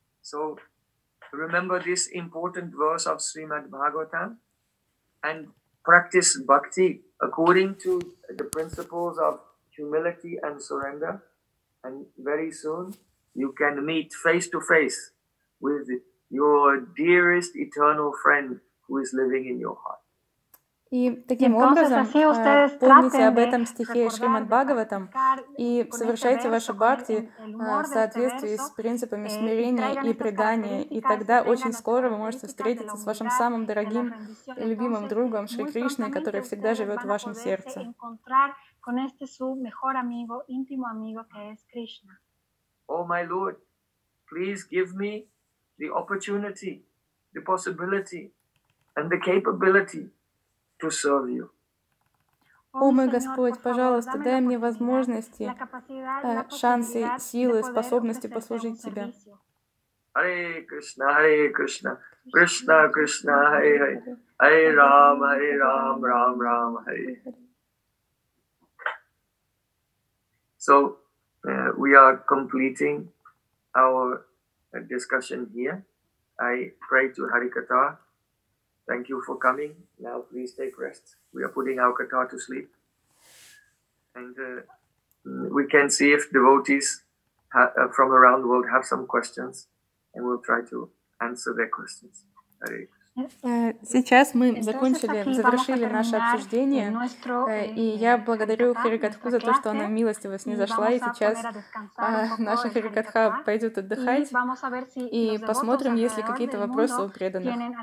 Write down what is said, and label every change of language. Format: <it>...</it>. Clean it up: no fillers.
<en>So, remember this important verse of Srimad Bhagavatam and practice bhakti according to the principles of humility and surrender, and very soon you can meet face to face with your dearest eternal friend who is living in your heart.</en> <ru>И таким образом помните об этом стихе Шримад Бхагаватам и совершайте ваши бхакти в соответствии с принципами смирения и предания, и тогда очень скоро вы можете встретиться с вашим самым дорогим и любимым другом Шри Кришной, который всегда живет в вашем сердце.</ru> <es>Con este su mejor amigo, íntimo amigo, que es Krishna.</es> <en>Oh, my Lord, please give me the opportunity, the possibility, and the capability to serve you. Oh, my</en> <ru>Господь, пожалуйста, дай мне возможности, шансы, силы, способности послужить Тебе.</ru> <sa>Hare Krishna, Hare Krishna, Krishna, Krishna, Hare Hare, Hare Rama, Hare Rama, Rama Rama, Hare.</sa> <en>So we are completing our discussion here. I pray to Harikatha Thank you for coming. Now please take rest. We are putting our katar to sleep. And we can see if devotees from around the world have some questions, and we'll try to answer their questions. Hare Krishna.</en> <ru>Сейчас мы закончили, завершили наше обсуждение, и я благодарю Харикатху за то, что она милостиво снизошла, и сейчас наша Харикатха пойдет отдыхать, и посмотрим, есть ли какие-то вопросы у преданных.</ru>